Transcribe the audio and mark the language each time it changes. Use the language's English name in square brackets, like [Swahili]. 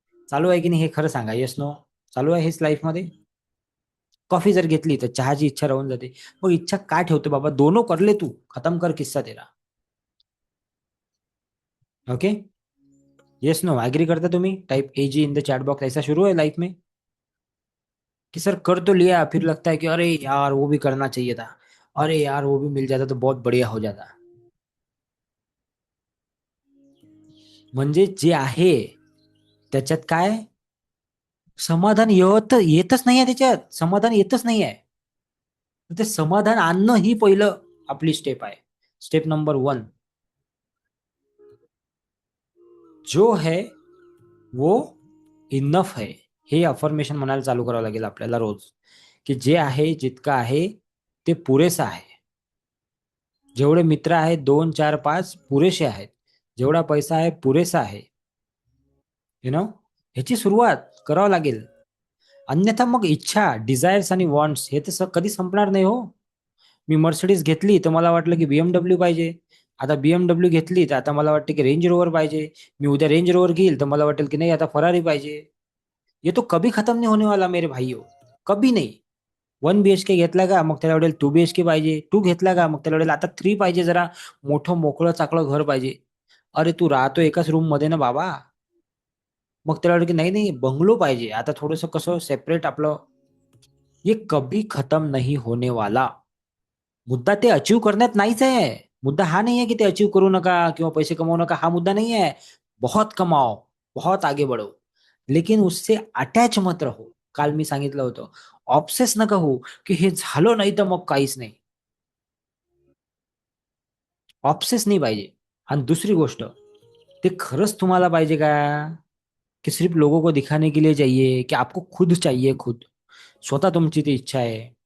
[Marathi] चालू आहे की नाही हे खरं सांगा, येस नो. चालू आहे हेच लाईफमध्ये. कॉफी जर घेतली तर चहाची इच्छा राहून जाते. मग इच्छा काय ठेवतो बाबा, [Hindi] दोनों कर ले तू, खत्म कर किस्सा तेरा. [Marathi] ओके, यस नो, एग्री करता तुम्ही. [English] Type AG in the chat box. [Hindi] ऐसा शुरू है लाइफ में कि सर कर तो लिया, फिर लगता है कि अरे यार वो भी करना चाहिए था, अरे यार वो भी मिल जाता तो बहुत बढ़िया हो जाता. [Marathi] म्हणजे जे आहे त्याच्यात काय समाधान येतच नाहीये, त्याच्यात समाधान येतच नाहीये. ते समाधान आणणं ही पहिलं आपली स्टेप आहे. [Hindi] स्टेप नंबर 1, जो है वो इनफ है. [Marathi] हे अफर्मेशन म्हणायला चालू करावं लागेल आपल्याला रोज, की जे आहे जितकं आहे ते पुरेसं आहे. जेवढे मित्र आहेत 2 4 5 पुरेसे आहेत. जेवढा पैसा आहे पुरेसा आहे. [English] you know, [Marathi] ह्याची सुरुवात करावं लागेल. अन्यथा मग इच्छा, डिझायर्स आणि वॉन्ट्स हे तर कधी संपणार नाही हो. मी मर्सिडीज घेतली तर मला वाटलं की बीएमडब्ल्यू पाहिजे. आता बीएमडब्ल्यू घेतली तर आता मला वाटतं की रेंज रोवर पाहिजे. मी उद्या रेंज रोवर घेईल तर मला वाटेल की नाही आता फरारी पाहिजे. [Hindi] ये तो कभी खत्म नहीं होने वाला मेरे भाइयों, कभी नाही. [Marathi] 1 BHK घेतला का मग त्याला वाटेल 2 BHK पाहिजे. 2 घेतला का मग त्याला वाटेल आता 3 पाहिजे, जरा मोठं मोकळं चाकळं घर पाहिजे. अरे तू राहतो एकाच रूम मध्ये ना बाबा. मग त्याला वाटेल की नाही नाही बंगलो पाहिजे, आता थोडस कसं सेपरेट आपलं. [Hindi] ये कभी खत्म नहीं होने वाला. [Marathi] मुद्दा ते अचीव करण्यात नाहीच आहे. मुद्दा हा नाही आहे की ते अचीव करू नका किंवा पैसे कमावू नका, हा [Hindi] मुद्दा नहीं है. बहुत कमाओ, बहुत आगे बढ़ो, लेकिन उससे अटॅच मत रहो. [Marathi] काल मी सांगितलं होतं, ऑब्सेस नका हो की हे झालं नाही तर मग काहीच नाही. ऑब्सेस नाही पाहिजे. आणि दुसरी गोष्ट, ते खरंच तुम्हाला पाहिजे का, [Hindi] कि सिर्फ लोगों को दिखाने के लिए चाहिए, कि आपको खुद चाहिए, [Marathi] खुद स्वतः तुमची ती इच्छा आहे.